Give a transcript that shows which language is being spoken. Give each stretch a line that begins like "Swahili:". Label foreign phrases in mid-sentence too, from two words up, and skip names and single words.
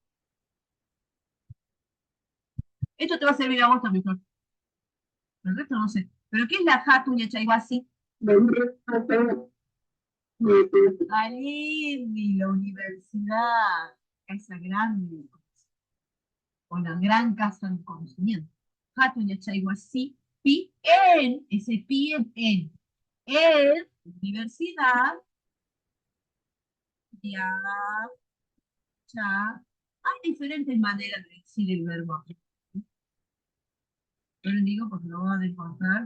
Spanish: Esto te va a servir a vos también, Flor. El resto no sé. ¿Pero qué es la Hatu Yachanguasi?
Quechua: Alini,
Spanish: la universidad, esa grande, o la gran casa de conocimiento. Hatu Yachanguasi, pi en, ese pi en universidad, ya, ya. Hay diferentes maneras de decir el verbo. Yo les digo porque lo van a encontrar.